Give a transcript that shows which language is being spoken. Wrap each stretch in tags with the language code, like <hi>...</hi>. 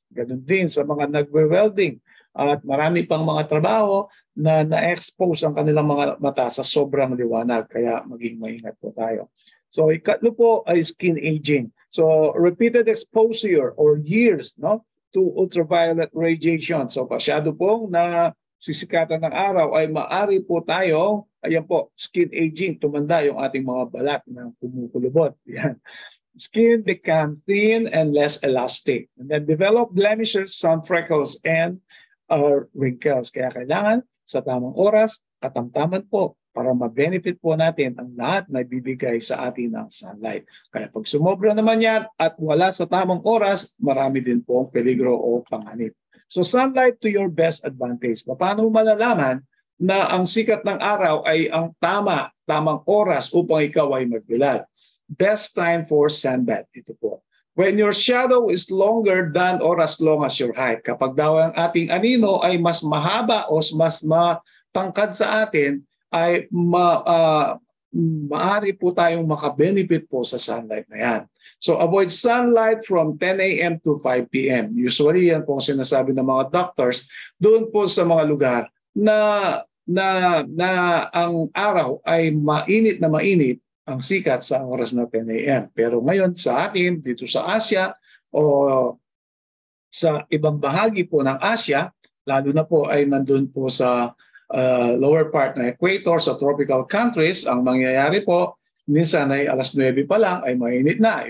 <tl>Ganun din sa mga nagwe-welding at marami pang mga trabaho na na-expose ang kanilang mga mata sa sobrang liwanag. Kaya maging maingat po tayo. So ikatlo po ay skin aging.</tl> <en>So repeated exposure or years, no, to ultraviolet radiation.</en> <tl>So pasyado pong na sisikatan ng araw ay maari po tayo, ayan po, skin aging, tumanda yung ating mga balat na kumukulubot. Yan.</tl> <en>Skin become thin and less elastic. And then develop blemishes, sun freckles, and wrinkles.</en> <tl>Kaya kailangan sa tamang oras, katamtaman po para ma-benefit po natin ang lahat na bibigay sa atin ng sunlight. Kaya pag sumobra naman yan at wala sa tamang oras, marami din po ang peligro o panganib.</tl> <en>So sunlight to your best advantage.</en> <tl>Paano malalaman na ang sikat ng araw ay ang tamang oras upang ikaw ay magbilad?</tl> <en>Best time for sunbath.</en> <tl>Ito po.</tl> <en>When your shadow is longer than or as long as your height.</en> <tl>Kapag daw ang ating anino ay mas mahaba o mas matangkad sa atin, ay maaari po tayong makabenefit po sa sunlight na yan.</tl> <en>So avoid sunlight from 10 a.m. to 5 p.m.</en> <tl>Usually yan po ang sinasabi ng mga doctors doon po sa mga lugar na ang araw ay mainit na mainit ang sikat sa oras na 10 a.m. Pero ngayon sa atin, dito sa Asia o sa ibang bahagi po ng Asia, lalo na po ay nandun po sa lower part ng equator, sa tropical countries, ang mangyayari po, minsan ay alas 9 pa lang ay mainit na.</tl>